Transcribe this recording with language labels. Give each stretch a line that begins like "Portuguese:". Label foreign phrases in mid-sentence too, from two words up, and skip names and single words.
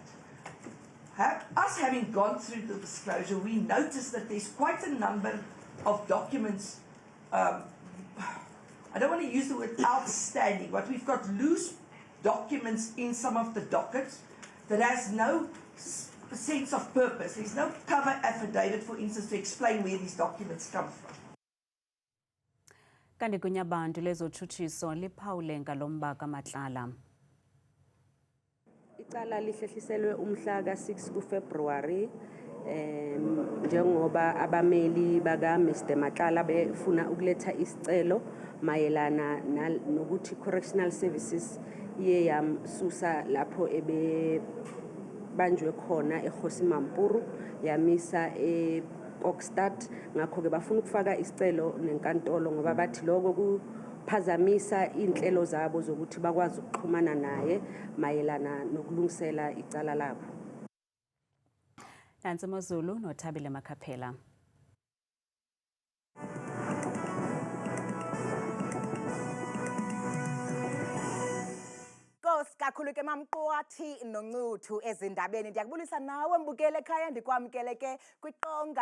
English: Us having gone through the disclosure, we noticed that there's quite a number of documents. I don't want to use the word outstanding, but we've got loose documents in some of the dockets that has no sense of purpose. There's no cover affidavit, for instance, to explain where these documents come from.
Xhosa: Kanti kunye abantu lezotshutshiso liphawule ngalomba kaMatlala.
Zulu: Icala lihlehliselwe umhla ka-6 kuFebruary njengoba abameli baka Mr Matlala befuna ukuletha isicelo mayelana nokuthi
English: correctional services
Zulu: iye yamsusa lapho banjwe khona eGosi Mampuru yamisa eKokstad. Ngakho ke bafuna ukufaka isicelo nenkantolo ngoba bathi lokho kuphazamisa inhlelo zabo zokuthi bakwazi ukuxhumana naye mayelana nokulungisela icala labo. Nansi Mozulu noThabile Makhaphela.
Xhosa: Kakhulu ke mamqwathi noncuthu ezindabeni ndiyakubulisa nawe mbukele ekhaya ndikwamkele ke kwiqonga